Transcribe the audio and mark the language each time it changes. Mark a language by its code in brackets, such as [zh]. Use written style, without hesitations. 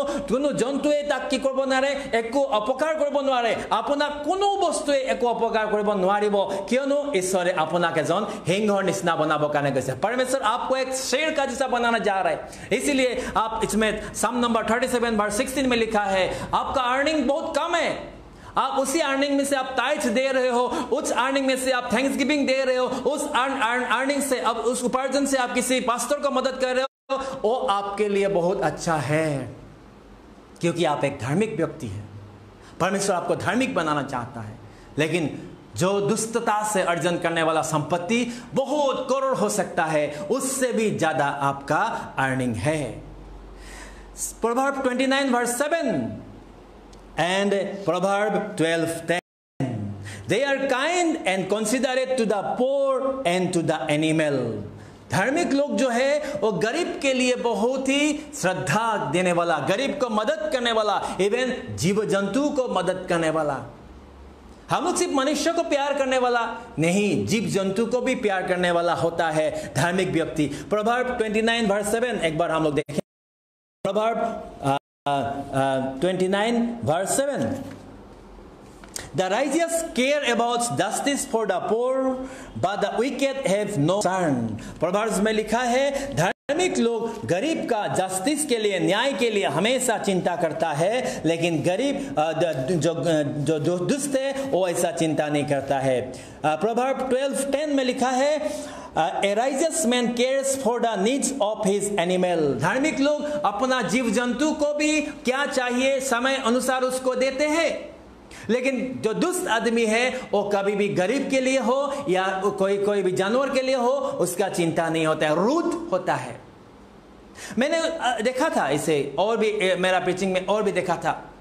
[as] কোনো জন্তুৱে তাক কি কৰিব নোৱাৰে একো অপকাৰ কৰিব নোৱাৰে আপোনাক কোনো বস্তুৱে একো অপকাৰ কৰিব নোৱাৰিব কিয়নো ঈশ্বৰে আপোনাক এজন সিংহৰ নিচিনা বনাবৰ কাৰণে গৈছে [hi] परमेश्वर आपको एक शेर का जैसा बनाना जा रहा है इसीलिए आप इसमें नंबर 37 वर्स 16 में लिखा है आपका अर्निंग बहुत कम है आप उसी अर्निंग में से आप टाइट्स दे रहे हो उस अर्निंग में से आप थैंक्सगिविंग दे रहे हो उस अर्निंग से अब उस उपार्जन से आप किसी पास्टर को मदद कर रहे हो वो आपके लिए बहुत अच्छा है क्योंकि आप एक धार्मिक व्यक्ति हैं। परमेश्वर आपको धार्मिक बनाना चाहता है। लेकिन जो दुष्टता से अर्जन करने वाला संपत्ति बहुत करोड़ हो सकता है, उससे भी ज्यादा आपका अर्निंग है। [en] Proverb 29 verse 7 and Proverb 12:10. They are kind and considerate to the poor and to the animal. [hi] धार्मिक लोग जो है वो गरीब के लिए बहुत ही श्रद्धा देने वाला, गरीब को मदद करने वाला, इवन जीव जंतु को मदद करने वाला। हम लोग सिर्फ मनुष्य को प्यार करने वाला नहीं, जीव जंतु को भी प्यार करने वाला होता है धार्मिक व्यक्ति। [en] Proverb 29 verse 7 [hi] एक बार हम लोग देखें। [en] Proverb 29 verse 7. The righteous care about justice for the poor, but the wicked have no concern. [hi] Proverbs में लिखा है धार्मिक लोग गरीब का जस्टिस के लिए, न्याय के लिए हमेशा चिंता करता है, लेकिन गरीब जो दुष्ट है वो ऐसा चिंता नहीं करता है। [en] Proverb 12:10 [hi] में लिखा है [en] A righteous man cares for the needs of his animal. [hi] धार्मिक लोग अपना जीव जंतु को भी क्या चाहिए समय अनुसार उसको देते हैं। लेकिन जो दुष्ट आदमी है वो कभी भी गरीब के लिए हो या कोई भी जानवर के लिए हो, उसका चिंता नहीं होता है, रूट होता है। मैंने देखा था इसे, और भी मेरा प्रीचिंग में और भी देखा था।